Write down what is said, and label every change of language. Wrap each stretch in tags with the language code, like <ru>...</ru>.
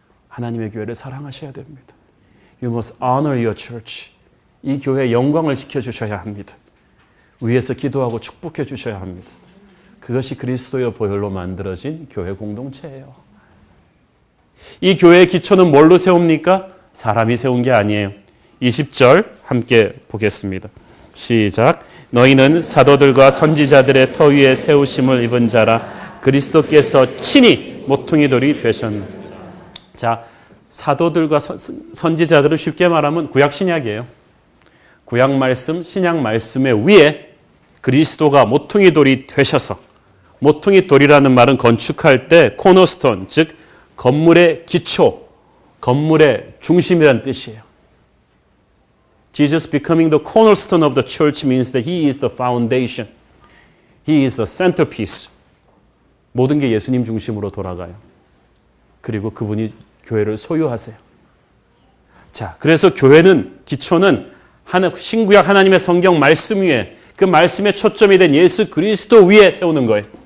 <ko>하나님의 교회를 사랑하셔야 됩니다.</ko> <en>You must honor your church.</en> <ko>이 교회에 영광을 시켜주셔야 합니다. 위에서 기도하고 축복해 주셔야 합니다. 그것이 그리스도의 보혈로 만들어진 교회 공동체예요. 이 교회의 기초는 뭘로 세웁니까? 사람이 세운 게 아니에요. 20절 함께 보겠습니다. 시작. 너희는 사도들과 선지자들의 터 위에 세우심을 입은 자라 그리스도께서 친히 모퉁이 돌이 되셨네. 자, 사도들과 선지자들은 쉽게 말하면 구약 신약이에요. 구약 말씀, 신약 말씀의 위에 그리스도가 모퉁이 돌이 되셔서, 모퉁이 돌이라는 말은 건축할 때 코너스톤, 즉 건물의 기초, 건물의 중심이라는 뜻이에요.</ko> <en>Jesus becoming the cornerstone of the church means that he is the foundation. He is the centerpiece.</en> <ko>모든 게 예수님 중심으로 돌아가요. 그리고 그분이 교회를 소유하세요. 자, 그래서 교회는, 기초는 신구약 하나님의 성경 말씀 위에, 그 말씀의 초점이 된 예수 그리스도 위에 세우는 거예요.</ko>